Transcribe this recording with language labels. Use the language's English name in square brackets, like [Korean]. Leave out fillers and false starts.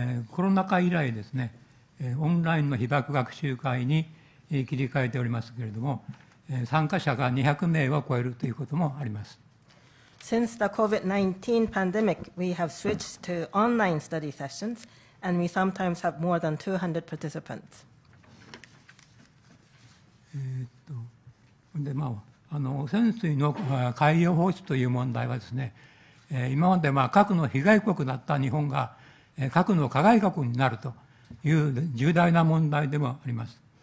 [Japanese] コロナ禍以来ですね、オンラインの被爆学習会に切り替えておりますけれども、参加者が200名を超えるということもあります。 [English] Since the COVID-19 pandemic, we have switched to online study sessions, and we sometimes have more than 200 participants. [Japanese] で汚染水の海洋放出という問題はですね、今まで核の被害国だった日本が核の加害国になるという重大な問題でもあります。